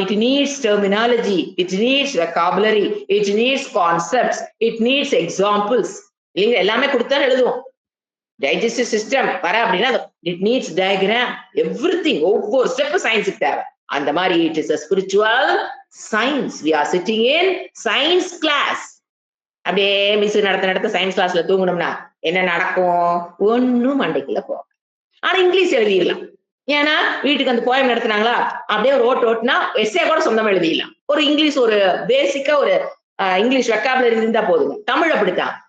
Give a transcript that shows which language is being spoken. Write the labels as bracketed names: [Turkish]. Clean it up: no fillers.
[English] It needs terminology, it needs vocabulary, it needs concepts, it needs examples. [Tamil] இல்லைங்க, எல்லாமே கொடுத்தா எழுதுவோம். டைஜஸ்டிவ் சிஸ்டம் வர அப்படின்னா [English] It needs diagram, everything. [Tamil] ஒவ்வொரு ஸ்டெப் சயின்ஸுக்கு தேவை. அந்த மாதிரி [English] It is a spiritual science. We are sitting in science class. [Tamil] அப்படியே மிஸ் நடத்த சயின்ஸ் கிளாஸ்ல தூங்கணும்னா என்ன நடக்கும்? ஒன்னும் மண்டைக்குள்ள போகும். ஆனா இங்கிலீஷ் எழுதிடலாம். ஏன்னா வீட்டுக்கு அந்த போயம் நடத்தினாங்களா, அப்படியே ஒரு ஓட்டுனா எஸ்ஸே கூட சொந்தமா எழுதிடலாம். ஒரு இங்கிலீஷ், ஒரு பேசிக்கா ஒரு இங்கிலீஷ் வெக்காபுலரி இருந்தா போதுங்க. தமிழ் அப்படித்தான்.